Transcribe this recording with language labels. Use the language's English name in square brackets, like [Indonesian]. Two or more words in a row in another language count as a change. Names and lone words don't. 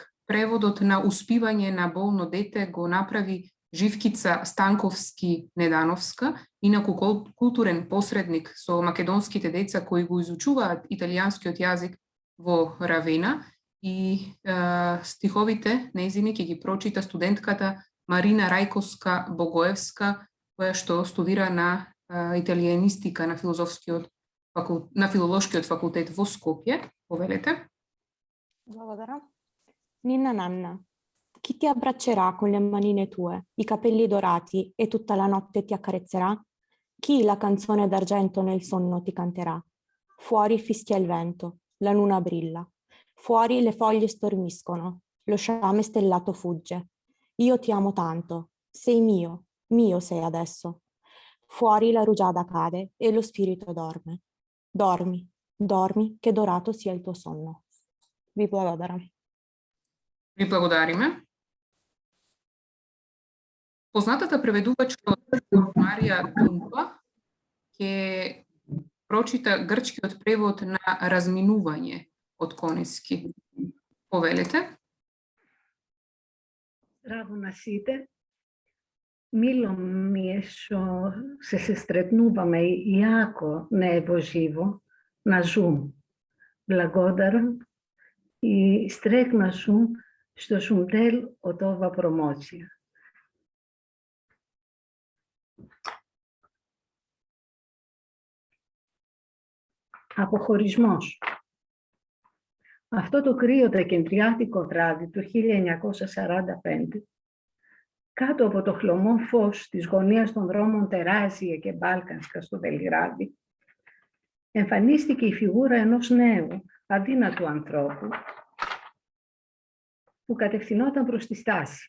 [Macedonian] Преводот на Успивање на болно дете го направи Живкица Станковски-Недановска, инаку културен посредник со македонските деца кои го изучуваат италијанскиот јазик во Равена, и стиховите нејзини ќе ги прочита студентката Марина Рајковска-Богоевска, која што студира на италијанистика на филолошкиот факултет во Скопје. Повелете. Благодаря. [Italian] Ninna Nanna, chi ti abbraccerà con le manine tue, i capelli dorati e tutta la notte ti accarezzerà? Chi la canzone d'argento nel sonno ti canterà? Fuori fischia il vento, la luna brilla. Fuori le foglie stormiscono, lo sciame stellato fugge. Io ti amo tanto, sei mio, mio sei adesso. Fuori la rugiada cade e lo spirito dorme. Dormi, dormi, che dorato sia il tuo sonno. [Macedonian] Vi благодарам. Ви благодариме. Познатата преведувачка Марија Думпа ќе прочита грчкиот превод на Разминување од Конески. Повелете. Здраво на сите. Мило ми е што се сретнуваме јако не во живо на Zoom. Благодарам и стрекна сум што сум дел од ова промоција. [Greek] Αποχωρισμός. Αυτό το κρύο δεκεμβριάτικο βράδυ του 1945, κάτω από το χλωμό φως της γωνίας των δρόμων Τεράζια και Μπάλκανσκα στο Βελιγράδι, εμφανίστηκε η φιγούρα ενός νέου, αδύνατου ανθρώπου, που κατευθυνόταν προς τη στάση.